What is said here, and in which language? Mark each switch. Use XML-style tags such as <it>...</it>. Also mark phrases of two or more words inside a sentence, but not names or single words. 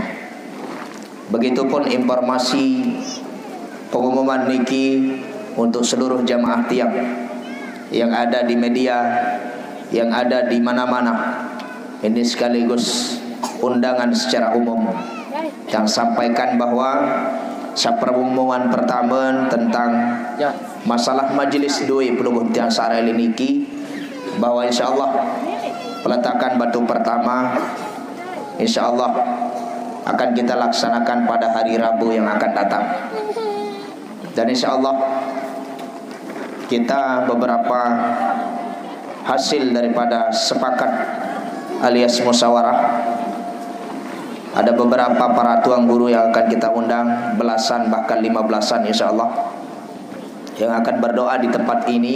<id>Begitupun informasi pengumuman niki untuk seluruh jamaah tiang yang ada di media, yang ada di mana-mana. Ini sekaligus undangan secara umum yang sampaikan bahwa pengumuman pertama tentang masalah majelis</id> <sas>doi pelungguh tiang sareli niki,</sas> <id>bahwa insyaallah peletakan batu pertama insyaallah akan kita laksanakan pada hari Rabu yang akan datang. Dan insyaallah kita beberapa hasil daripada sepakat alias musyawarah, ada beberapa para tuang guru yang akan kita undang, belasan bahkan 15-an insyaallah, yang akan berdoa di tempat ini.</id>